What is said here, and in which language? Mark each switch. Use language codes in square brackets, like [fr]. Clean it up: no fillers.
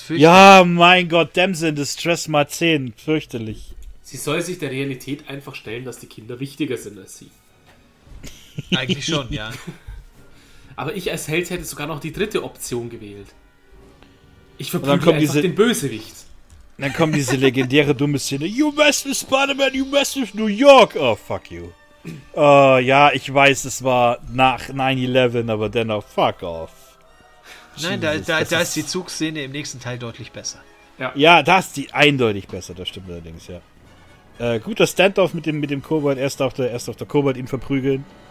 [de] fürchterlich. Ja, mein Gott, Damsel in Distress mal 10. Fürchterlich. Sie soll sich der Realität einfach stellen, dass die Kinder wichtiger sind als sie. Eigentlich schon, ja. Aber ich als Held hätte sogar noch die dritte Option gewählt. Ich verprügle einfach den Bösewicht. Dann kommt diese legendäre dumme Szene. [en] You messed with Spider-Man, you messed with New York. Oh, fuck you. [de] Ja, ich weiß, es war nach 9-11, aber dennoch, [en] fuck off. [de] Nein, da ist die Zugszene im nächsten Teil deutlich besser. Ja, da ist die eindeutig besser, das stimmt allerdings, ja. Guter Standoff mit dem Kobold, erst auf der Kobold ihn verprügeln.